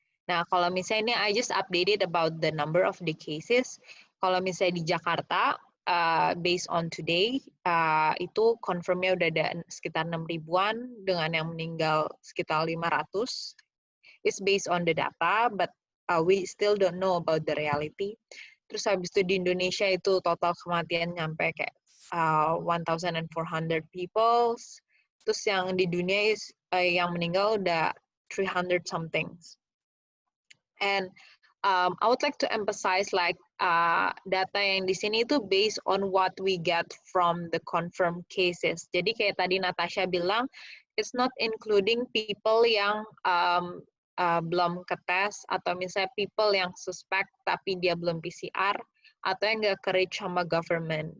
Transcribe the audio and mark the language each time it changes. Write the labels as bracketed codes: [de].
[id] Nah, kalau misalnya ini [en] I just updated about the number of the cases. [id] Kalau misalnya di Jakarta, based on today, itu confirm-nya udah ada sekitar 6.000-an dengan yang meninggal sekitar 500. [en] It's based on the data, but we still don't know about the reality. [id] Terus habis itu di Indonesia itu total kematian nyampe kayak 1,400 people. Terus yang di dunia yang meninggal udah 300 something. [en] And I would like to emphasize like data [id] yang di sini itu [en] based on what we get from the confirmed cases. [id] Jadi kayak tadi Natasha bilang, [en] it's not including people [id] yang belum ketes, atau misalnya people yang suspect tapi dia belum PCR, atau yang nggak ke-reach sama government.